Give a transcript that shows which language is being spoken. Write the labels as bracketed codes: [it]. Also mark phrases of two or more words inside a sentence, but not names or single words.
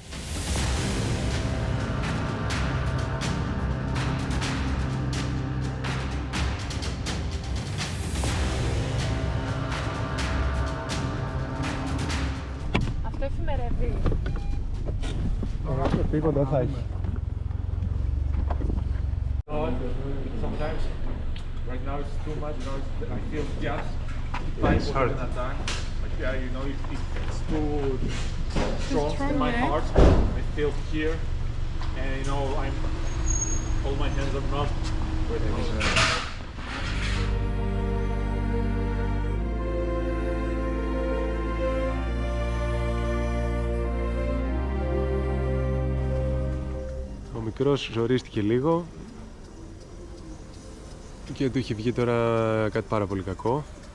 [el] Αυτό εφημερεύει. Τίποτα θα έχει. [en] Sometimes, right now it's too much, I feel just like an attack. Like, you know, it's too strong in my heart. I feel here, and you know, all my hands are numb. [el] Ο μικρός ζορίστηκε λίγο και του είχε βγει τώρα κάτι πάρα πολύ κακό.